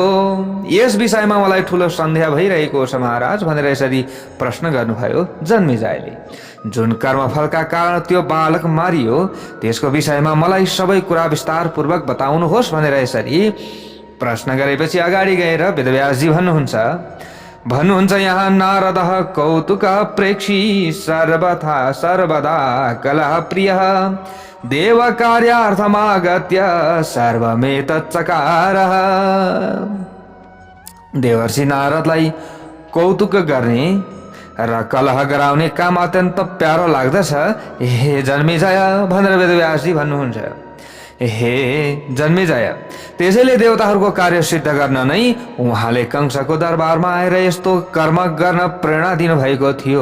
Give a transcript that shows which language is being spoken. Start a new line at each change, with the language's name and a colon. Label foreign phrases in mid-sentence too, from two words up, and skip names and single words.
Nepali: यस विषयमा मलाई ठुलो सन्देह भइरहेको छ महाराज भनेर यसरी प्रश्न गर्नुभयो जन्मेजयले। जुन कर्मफलका कारण त्यो बालक मारियो त्यसको विषयमा मलाई सबै कुरा विस्तारपूर्वक बताउनुहोस् भनेर यसरी प्रश्न गरेपछि अगाडि गएर वेदव्यासजी भन्नुहुन्छ यहाँ
Sanskrit: नारद कौतुक प्रेक्षी सर्वदा कलह प्रिय देव कार्यार्थमागत्य सर्वमेतच्चकार।
Nepali: देवर्षि नारदलाई कौतुक गर्ने र कलह गराउने काम अत्यन्त प्यारो लाग्दछ हे जन्मेजय भनेर वेदव्यासजी भन्नुहुन्छ। हे जन्मेजय, त्यसैले देवताहरूको कार्य सिद्ध गर्न नै उहाँले कंसको दरबारमा आएर यस्तो कर्म गर्न प्रेरणा दिनुभएको थियो।